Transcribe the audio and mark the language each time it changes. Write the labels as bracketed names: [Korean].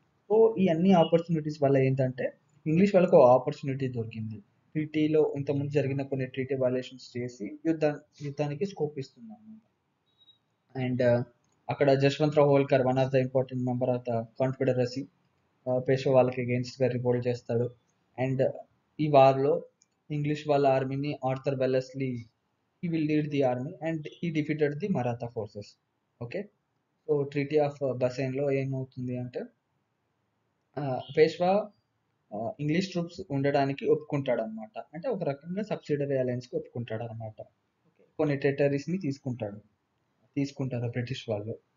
[Telugu] So ఈ అన్ని opportunities వల్ల ఏంటంటే ఇంగ్లీష్ వాళ్ళకు ఆపర్చునిటీ దొరికింది. ట్రీటీలో ఇంతకుముందు జరిగిన కొన్ని ట్రీటీ వైలేషన్స్ చేసి యుద్ధానికి స్కోప్ ఇస్తుంది అన్నమాట. అండ్ అక్కడ [English] Jaswantrao Holkar one of the important member of the confederacy Peshwa [Telugu] వాళ్ళకి [English] against [Telugu] గా రిపోర్ట్ చేస్తాడు. అండ్ ఈ వార్లో ఇంగ్లీష్ వాళ్ళ ఆర్మీని [English] Arthur Wellesley he will lead the army and he defeated the Maratha forces. [Telugu] Okay, so treaty of బసైన్లో ఏమవుతుంది అంటే పేష్వా ఇంగ్లీష్ ట్రూప్స్ ఉండడానికి ఒప్పుకుంటాడు అనమాట. అంటే ఒక రకంగా సబ్సిడరీ అలయన్స్కి ఒప్పుకుంటాడు అనమాట. కొన్ని టెరిటరీస్ని తీసుకుంటారు బ్రిటిష్ వాళ్ళు.